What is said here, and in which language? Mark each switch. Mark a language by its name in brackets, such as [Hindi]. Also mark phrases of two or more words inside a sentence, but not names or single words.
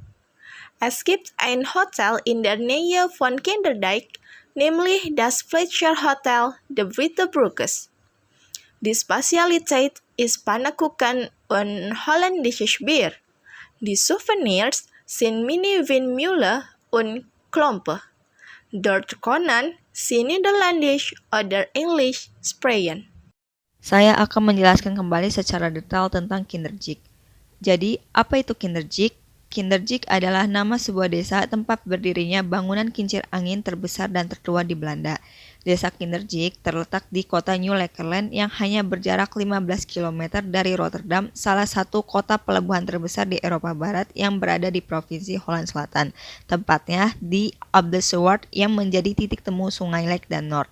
[German] Es gibt ein Hotel in der Nähe von Kinderdijk, nämlich das Fletcher Hotel de Witte Broekes. Die Spezialität ist Pannenkuchen und holländisches Bier. Die Souvenirs sind Mini-Windmühle und Klompen. Dort können Sie Niederländisch oder Englisch sprechen. [Indonesian] Saya akan menjelaskan kembali secara detail tentang Kinderdijk. Jadi, apa itu Kinderdijk? Kinderdijk adalah nama sebuah desa tempat berdirinya bangunan kincir angin terbesar dan tertua di Belanda. Desa Kinderdijk terletak di kota Nieuw-Lekeland yang hanya berjarak 15 km dari Rotterdam, salah satu kota pelabuhan terbesar di Eropa Barat yang berada di Provinsi Holland Selatan, tepatnya di Ablaservaart yang menjadi titik temu sungai Leek dan Nord.